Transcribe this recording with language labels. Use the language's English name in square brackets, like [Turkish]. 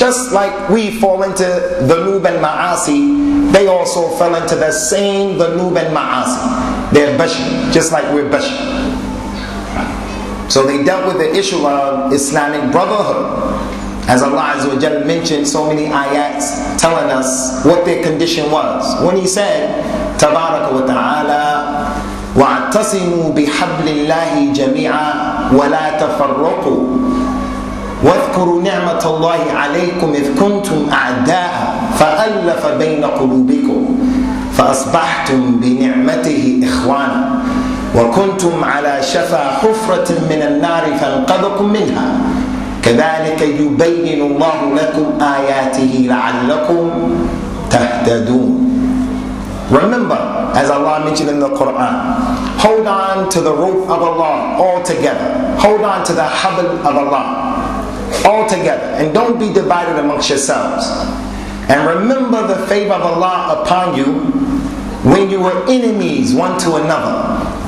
[English] Just like we fall into dhunub and ma'asi, they also fell into the same dhunub and ma'asi. They're bashar, just like we're bashar. So they dealt with the issue of Islamic brotherhood. As Allah Azza wa Jalla mentioned so many ayats telling us what their condition was. When He said, Tabaraka wa ta'ala, [Arabic] وَاعْتَصِمُوا بِحَبْلِ اللَّهِ جَمِيعًا وَلَا تَفَرَّقُوا واذكروا نعمة الله عليكم إذ كنتم أعداء فألف بين قلوبكم فأصبحتم بنعمته إخوانا وكنتم على شفا حفرة من النار فانقذكم منها كذلك يبين الله لكم آياته لعلكم تهتدون. [English] Remember, as Allah mentioned in the Quran, hold on to the rope of Allah all together. Hold on to the habl of Allah all together, and don't be divided amongst yourselves. And remember the favor of Allah upon you when you were enemies one to another.